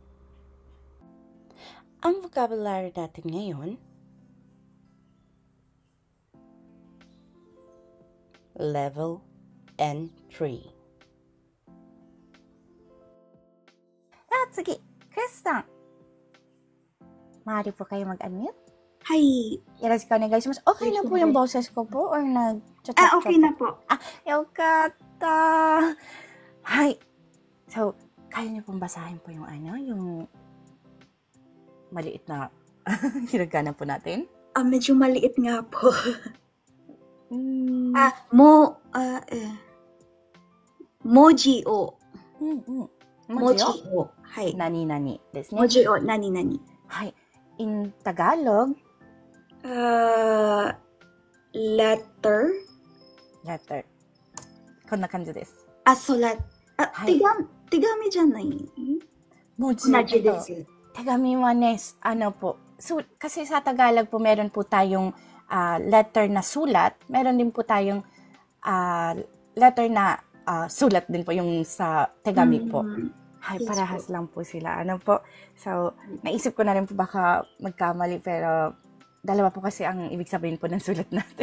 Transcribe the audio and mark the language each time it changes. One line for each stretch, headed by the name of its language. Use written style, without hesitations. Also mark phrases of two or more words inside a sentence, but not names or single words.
Filipino: Ang vocabulary natin ngayon, Level N3. Sige, Chris-san. Maaari po kayo mag-unmute? Hi.
Japanese: よろしくお願いします.
Filipino: Okay na po yung boses ko po or Okay na po.
Japanese: よかった。はい.
Filipino: So, kaya niyo pong basahin po yung yung maliit na hiragana po natin? Medyo maliit nga po. Mm.
Japanese: 文字を. Moji を。はい. なになにですね. 文字をなになに.
English: Hi. In Tagalog, letter.
Japanese: こんな感じです。
Filipino: Sulat.
Japanese: はい。手紙じゃない。文字。同じです。手紙はね,
Filipino: po. So, kasi sa Tagalog po, meron po tayong letter na sulat. Meron din po tayong letter na sulat din po yung sa tegami po. Hay, Yes, parehas lang po sila. Po. So, naisip ko na rin po baka magkamali, pero dalawa po kasi ang ibig sabihin po ng sulat natin.